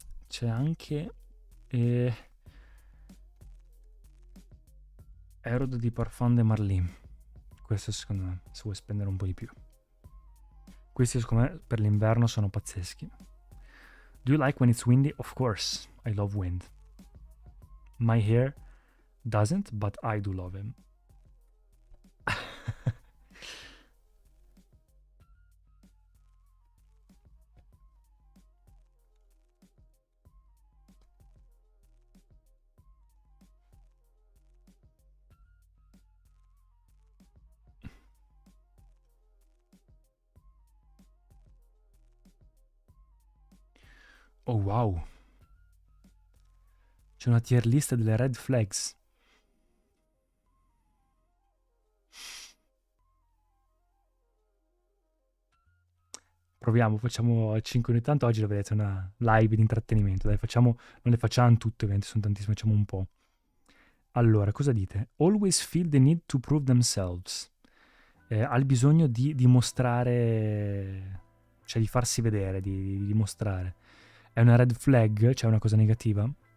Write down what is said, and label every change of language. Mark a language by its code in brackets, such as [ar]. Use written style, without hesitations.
[it] C'è anche Erod di Parfum de Marly. Questo secondo me, se vuoi spendere un po' di più. Questi secondo me per l'inverno sono pazzeschi. [en] Do you like when it's windy? Of course, I love wind. My hair doesn't, but I do love him. Oh wow. [it] C'è una tier list delle red flags. Proviamo, facciamo 5 ogni tanto. Oggi lo vedete, una live di intrattenimento. Dai, facciamo, non le facciamo tutte, ovviamente sono tantissime, facciamo un po'. Allora, cosa dite? [en] Always feel the need to prove themselves. [it] Ha il bisogno di dimostrare, cioè di farsi vedere, di dimostrare. È una red flag? C'è una cosa negativa?